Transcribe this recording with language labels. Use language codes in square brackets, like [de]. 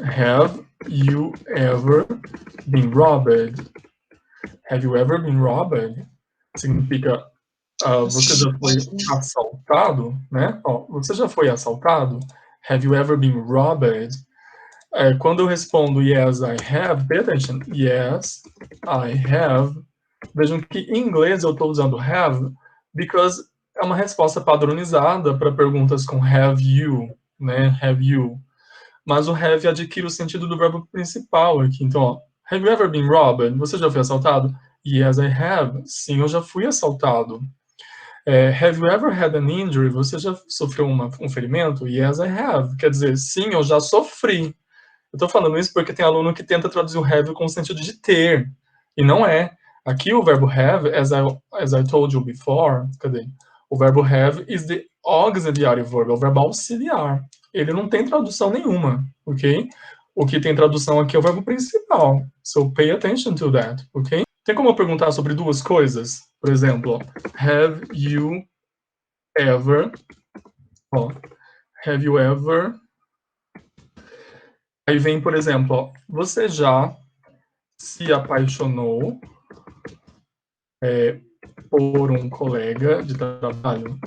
[en] Have you ever been robbed? Have you ever been robbed? [pt] Significa, você já foi assaltado, né? Ó, você já foi assaltado? [en] Have you ever been robbed? [pt] Quando eu respondo [en] yes, I have, pay attention, yes, I have, [pt] vejam que em inglês eu estou usando have, [en] because [pt] é uma resposta padronizada para perguntas com [en] have you, [pt] né, have you. Mas o have adquire o sentido do verbo principal aqui. Então, ó, [en] have you ever been robbed? [pt] Você já foi assaltado? [en] Yes, I have. [pt] Sim, eu já fui assaltado. [en] Have you ever had an injury? [pt] Você já sofreu um ferimento? [en] Yes, I have. [pt] Quer dizer, sim, eu já sofri. Eu estou falando isso porque tem aluno que tenta traduzir o have com o sentido de ter, e não é. Aqui o verbo [en] have, as I told you before, [pt] cadê? O verbo have [en] is the auxiliary verb, [pt] é o verbo auxiliar. Ele não tem tradução nenhuma, ok? O que tem tradução aqui é o verbo principal. [en] So pay attention to that, ok? [pt] Tem como eu perguntar sobre duas coisas? Por exemplo, [en] have you ever... have you ever... [pt] Aí vem, por exemplo, ó, você já se apaixonou por um colega de trabalho?